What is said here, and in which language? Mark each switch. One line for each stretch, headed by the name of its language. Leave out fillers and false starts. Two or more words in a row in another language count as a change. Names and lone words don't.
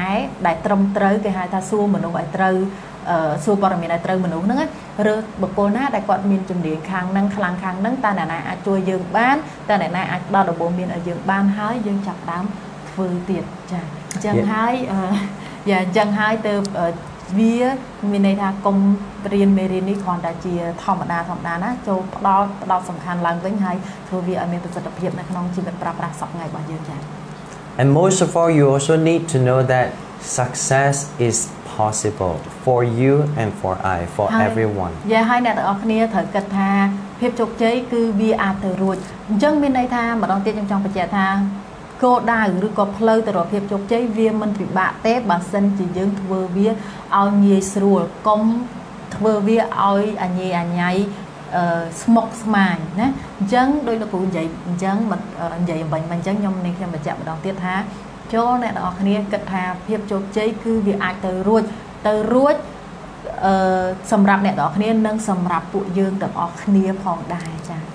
Khmer: ដែលត្រឹមត្រូវគេហៅថាសួរមនុស្សឲ្យត្រូវសួរព័ត៌មានឲ្យត្រូវមនុស្សហ្នឹងឬបុគ្គលណាដែលគាត់មានជំនាញខាងហ្នឹងខ្លាំងខាងហ្នឹងតើអ្នកណាអាចជួយយើងបានតើអ្នកណាអាចផ្ដល់ដំបូន្មានឲ្យយើងបានហើយយើងចាប់ដើមធ្វើទៀតចាអញ្ចឹងហើយអញ្ចឹងហើយទៅវាមានន័យថាកុំរៀនមេរៀននេះគ្រាន់តែជាធម្មតាណាចូលផ្ដោតសំខាន់ឡើងវិញហើយធ្វើវាឲ្យមានប្រសិទ្ធភាពនៅក្នុងជីវិតប្រើប្រាស់សប្តាហ៍ថ្ងៃរបស់យើងចា
English: And most of all, you also need to know that success is possible for you and for everyone.
Khmer: យ៉ាហើយអ្នកទាំងអស់គ្នាត្រូវគិតថាភាពជោគជ័យគឺវាអាចទៅរួចអញ្ចឹងមានន័យថាម្ដ ងទៀតខ្ញុំចង់បញ្ជាក់ថាគោលដៅឬក៏ផ្លូវទៅរកភាពជោគជ័យវាមិនពិបាកទេបើសិនជាយើងធ្វើវាឲ្យងាយស្រួលកុំធ្វើវាឲ្យអញអញៃស្មុគស្មាញណាអញ្ចឹងដោយលោកគ្រូនិយាយអញ្ចឹងនិយាយអំបញ្ញមកអញ្ចឹងខ្ញុំបញ្ជាក់ម្ដងទៀតថាចូលអ្នកទាំងអស់គ្នាគិតថាភាពជោគជ័យគឺវាអាចទៅរួចសម្រាប់អ្នកទាំងអស់គ្នានិងសម្រាប់ពួកយើងទាំងអស់គ្នាផងដែរចា៎